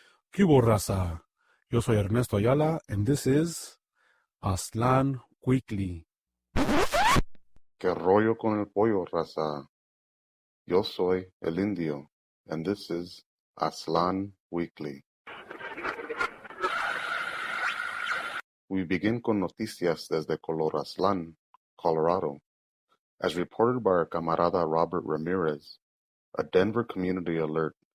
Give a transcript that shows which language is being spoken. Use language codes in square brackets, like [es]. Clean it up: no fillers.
[es] ¿Qué hubo, raza? Yo soy [en] Ernesto Ayala, and this is Aztlan Weekly. [es] ¿Qué rollo con el pollo, raza? Yo soy [en] El Indio, and this is Aztlan Weekly. We begin [es] con noticias desde Aztlan, Colorado. [en] As reported by our camarada Robert Ramirez, a Denver community alert.